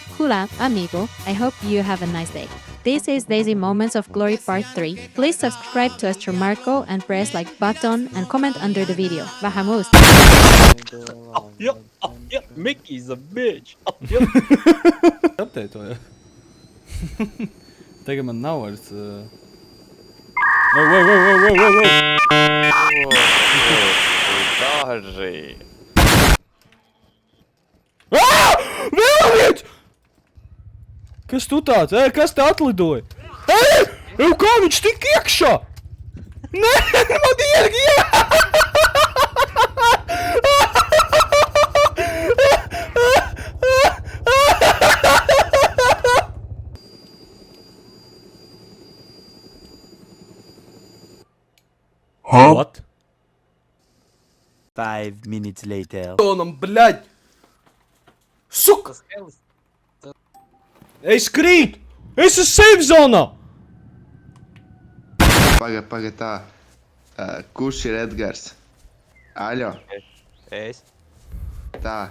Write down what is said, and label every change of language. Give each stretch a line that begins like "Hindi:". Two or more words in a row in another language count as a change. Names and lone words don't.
Spanish: Hola, amigo.
English: I hope you have a nice day. This is Daisy Moments of Glory Part 3. Please subscribe to Astro Marco and press like button and comment under the video. Vamos! Yeah, Mickey's a bitch.
Latvian: Apteitoja. Tagad man nav vairs... Wow! Daži. Vēl viens! Kas tu tāds? Kas te atlidoja? Kā viņš tik iekšā? Nē, man What?
English: 5 minutes later.
Latvian: Tonam, bļaļ! Suka! Es krītu! Es esmu safe zonā! Paga tā. Kurš ir Edgars? Aļo? Es. Tā.